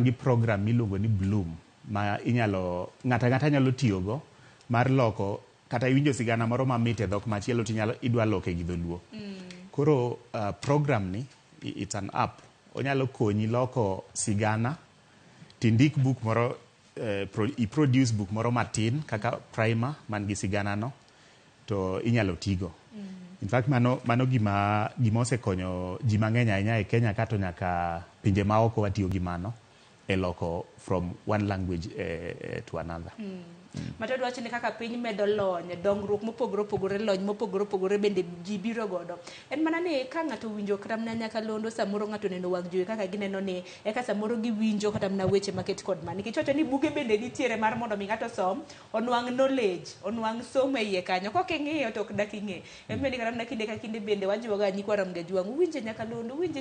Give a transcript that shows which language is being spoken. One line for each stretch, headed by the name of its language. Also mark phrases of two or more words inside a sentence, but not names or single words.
Luo (Kenya and Tanzania): gi program miluongo ni Bloom ma ng'ata nyalo tiyogo mar loko kata iwinjo sigana moro mamit e dhok machielo idwa loke gi dholuo koro program ni
English: it's an app
Luo (Kenya and Tanzania): onyalo konyi loko sigana tindik book moro i-produce book moro matin kaka primer man gi sigana no to inyalo tigo
English: in fact
Luo (Kenya and Tanzania): mano gima osekonyo ji mang'eny ahinya e Kenya kato nyaka pinje maoko watiyo gi mano e loko
English: from one language to another.
Luo (Kenya and Tanzania): Matado wacho ni kaka piny medo lony dongruok mopogore lony mopogore bende ji biro godo en mana ni ka ng'ato winjo kata mana nyaka londo samoro ng'ato neno wang jowi kaka gineno ni eka samoro giwinjo kata mana weche maket kod mani kichocho ni buge bende nitiere mar mondo mi ng'ato som onwang' knowledge onwang' somo iye kanyo kok ing'iyo to ok dak ing'e embe ni kata mana kinde ka kinde bende wajiwo ga nyikwa Ramogi Jwang winje nyaka londo winje